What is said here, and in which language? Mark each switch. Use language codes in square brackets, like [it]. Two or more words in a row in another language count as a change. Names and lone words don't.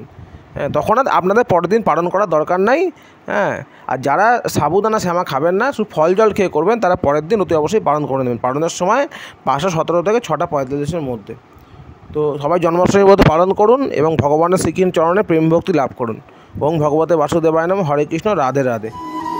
[bn] হ্যাঁ, তখন আর আপনাদের পরের দিন পালন করার দরকার নাই। হ্যাঁ, আর যারা সাবুদানা শ্যামা খাবেন না, শুধু ফল জল খেয়ে করবেন, তারা পরের দিন অতি অবশ্যই পালন করে নেবেন। পালনের সময় 5টা 17 থেকে 6টা 45-এর মধ্যে। তো সবাই জন্মাষ্টমী ব্রত পালন করুন এবং ভগবানের শ্রীকৃষ্ণ চরণে প্রেম ভক্তি লাভ করুন। [sa] ওং ভগবতে বাসুদেবায় নমঃ। হরে কৃষ্ণ। রাধে রাধে।